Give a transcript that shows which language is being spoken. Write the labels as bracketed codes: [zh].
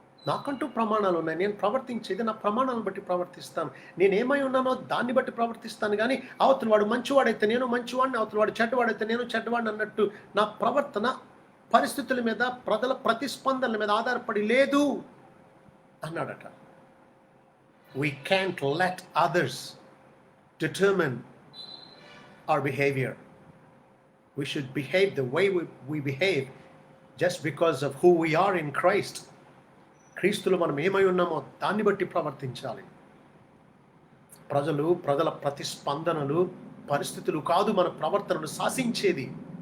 [te] నాకంటూ ప్రమాణాలు ఉన్నాయి, నేను ప్రవర్తించేది నా ప్రమాణాలను బట్టి ప్రవర్తిస్తాను. నేను ఏమై ఉన్నానో దాన్ని బట్టి ప్రవర్తిస్తాను. కానీ అవతల వాడు మంచివాడైతే నేను మంచివాడిని, అవతల వాడు చెడ్డవాడైతే నేను చెడ్డవాడిని అన్నట్టు నా ప్రవర్తన పరిస్థితుల మీద, ప్రజల ప్రతిస్పందనల మీద ఆధారపడి లేదు అన్నాడట. [en] We can't let others determine our behavior. We should behave the way we behave just because of who we are in Christ. [te] క్రీస్తులో మనం ఏమై ఉన్నామో దాన్ని బట్టి ప్రవర్తించాలి. ప్రజల ప్రతిస్పందనలు, పరిస్థితులు కాదు మన ప్రవర్తనను శాసించేది.